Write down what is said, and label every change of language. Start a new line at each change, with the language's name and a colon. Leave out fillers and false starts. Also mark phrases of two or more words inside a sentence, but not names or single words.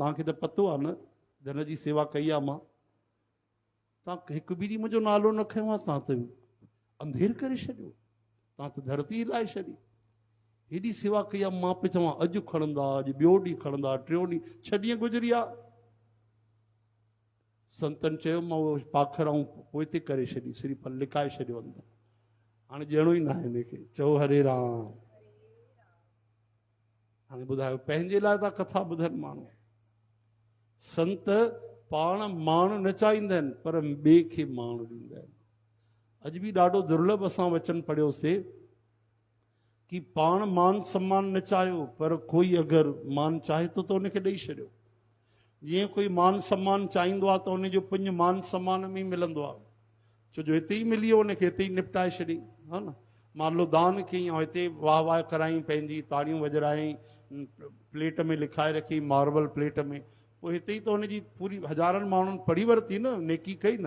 Sindhi: तव्हांखे त पतो आहे न, धन जी सेवा कई आहे मां। तव्हां हिकु बि ॾींहुं मुंहिंजो नालो न खयो आहे, तव्हां त अंधेर करे छॾियो, तव्हां त धरती हिलाए छॾी। हेॾी सेवा कई आहे, मां पियो चवां अॼु खणंदा, अॼु ॿियो ॾींहुं खणंदा, टियों ॾींहुं, 6 ॾींहं गुज़री आहे। संतनि चयो मां उहो पाखर ऐं पोइ ते करे छॾी, श्रीफल लिकाए छॾियो अंदरि, हाणे ॾियणो ई न आहे हिनखे। चओ हरे राम। हाणे ॿुधायो, पंहिंजे लाइ था कथा ॿुधनि माण्हू। संत पाण मान न चाहींदा आहिनि, पर ॿिए खे मान ॾींदा आहिनि। अॼु बि ॾाढो दुर्लभ असां वचन पढ़ियोसीं कि पाण मान सम्मान न चाहियो, पर कोई अगरि मान चाहे थो त उनखे ॾेई छॾियो। जीअं कोई मान सम्मान चाहींदो आहे त उनजो पुञ मान सम्मान में ई मिलंदो आहे। छो जो हिते ई मिली वियो, उनखे हिते ई निपटाए छॾी, हा न। मान लो दान कई ऐं हिते वाह वाह कराई, पंहिंजी ताड़ियूं वॼराई, प्लेट में लिखाए रखी, मार्बल प्लेट में, पोइ हिते ई त हुनजी पूरी हज़ारनि माण्हुनि पढ़ी वरिती न, नेकी कई न।